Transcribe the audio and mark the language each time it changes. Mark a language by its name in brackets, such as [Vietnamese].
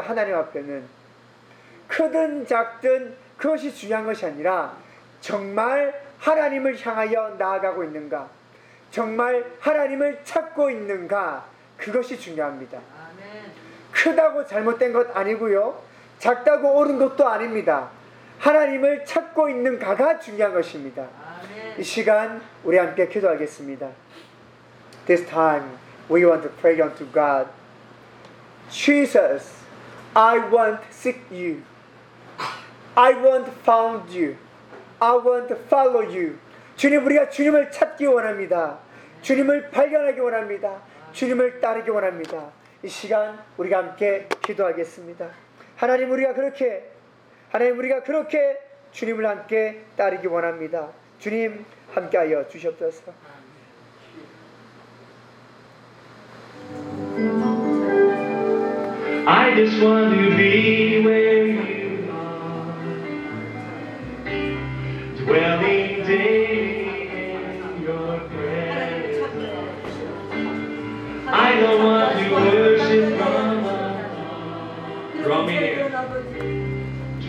[Korean] 하나님 앞에는 크든 작든 그것이 중요한 것이 아니라 정말 하나님을 향하여 나아가고 있는가, 정말 하나님을 찾고 있는가, 그것이 중요합니다. 크다고 잘못된 것 아니고요, 작다고 옳은 것도 아닙니다. 하나님을 찾고 있는가가 중요한 것입니다. 이 시간 우리 함께 기도하겠습니다. [English] This time we want to pray unto God. Jesus, I want to seek you. I want to found you. I want to follow you. [Korean] 주님, 우리가 주님을 찾기 원합니다. 주님을 발견하기 원합니다. 주님을 따르기 원합니다. 이 시간 우리가 함께 기도하겠습니다. 하나님, 우리가 그렇게 주님을 함께 따르기 원합니다. 주님 함께하여 주시옵소서. [English] 아멘. I just want to be where you are, dwelling daily in your presence. I don't want to worship from me.